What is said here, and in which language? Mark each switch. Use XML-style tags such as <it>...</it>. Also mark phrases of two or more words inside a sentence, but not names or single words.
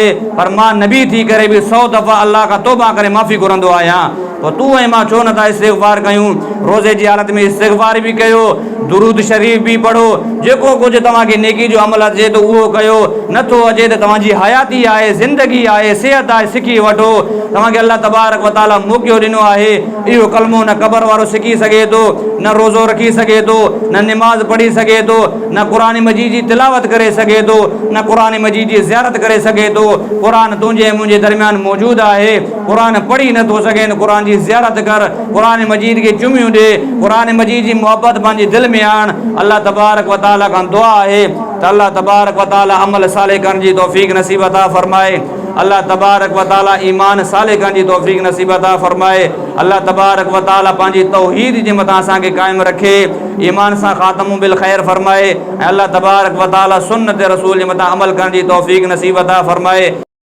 <sd>पर मां नबी थी करे बि 100 दफ़ा अल्लाह खां तौबा करे माफ़ी घुरंदो आहियां। तो तू ऐं मां छो नथा इस्तिग़फ़ार कयूं? रोज़े जी हालत में इस्तिग़फ़ार भी कयो, दुरूद शरीफ़ भी पढ़ो, जेको कुझु तव्हांखे नेकी जो अमल अचे थो उहो कयो। नथो अचे त तव्हांजी हयाती आहे, ज़िंदगी आहे, सिहत आहे, सिखी वठो। तव्हांखे</sd> <ar>الله تبارك وتعالى</ar> <sd>मौक़ो ॾिनो आहे। इहो कलमो न क़बर वारो सिखी सघे थो, न रोज़ो रखी सघे थो, न निमाज़ पढ़ी सघे थो, न क़ुरान मजीद जी तिलावत करे सघे थो, न क़ुरान मजीद जी ज़ियारत करे सघे थो। क़ुरान तुंहिंजे मुंहिंजे दरमियान मौजूदु आहे। क़ुरान पढ़ी नथो सघे, क़ुरान जी ज़ियारत कर, क़ुरान मजीद खे चुमियूं ॾे, क़ुरान मजीद जी मोहब्बत पंहिंजे दिलि में आण।</sd> <ar>الله تبارك وتعالى</ar> <sd>खां दुआ आहे त</sd> <ar>الله تبارك وتعالى</ar> <sd>अमल साले करण जी तौफ़ीक़ नसीब अता फ़रमाए।</sd> <ar>الله تبارك وتعالى</ar> <sd>ईमान साले करण जी तौफ़ीक़ नसीब अता फ़रमाए।</sd> <ar>الله تبارك وتعالى</ar> <sd>पंहिंजी तौहीद जे मथां असांखे क़ाइमु रखे, ईमान सां ख़ातमु बिल ख़ैर फ़रमाए। ऐं</sd> <ar>الله تبارك وتعالى</ar> <sd>सुन्नत रसूल जे मथां अमल करण जी तौफ़ीक़ नसीब अता फ़रमाए।</sd>